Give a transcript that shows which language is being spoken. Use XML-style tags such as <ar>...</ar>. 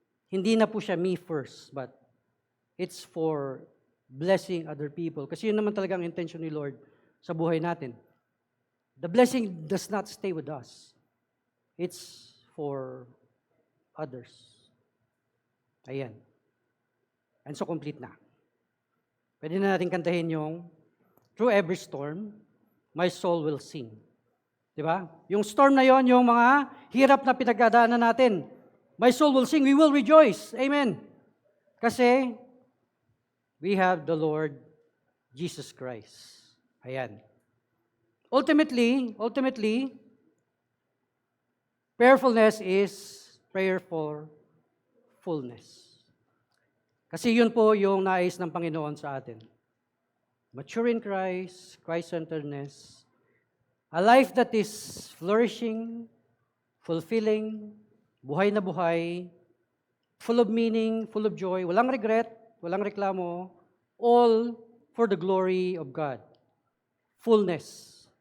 <tl>Hindi na po siya</tl> <en>me first, but it's for blessing other people.</en> <tl>Kasi yun naman talaga ang intention ni Lord sa buhay natin.</tl> <en>The blessing does not stay with us. It's for others. Ayan. And so complete na.</en> <tl>Pwede na natin kantahin yung</tl> <en>through every storm, my soul will sing. Diba?</en> <tl>Yung storm na yon, yung mga hirap na pinagdadaanan natin,</tl> <en>my soul will sing, we will rejoice.</en> <tl>Amen.</tl> <en>Kasi we have the Lord Jesus Christ. Ayan. Ultimately, prayerfulness is prayer for fullness.</en> <tl>Kasi yun po yung nais ng Panginoon sa atin.</tl> <en>Mature in Christ, Christ-centeredness, a life that is flourishing, fulfilling,</en> <tl>buhay na buhay,</tl> <en>full of meaning, full of joy,</en> <tl>walang regret, walang reklamo,</tl> <en>all for the glory of God. Fullness.</en>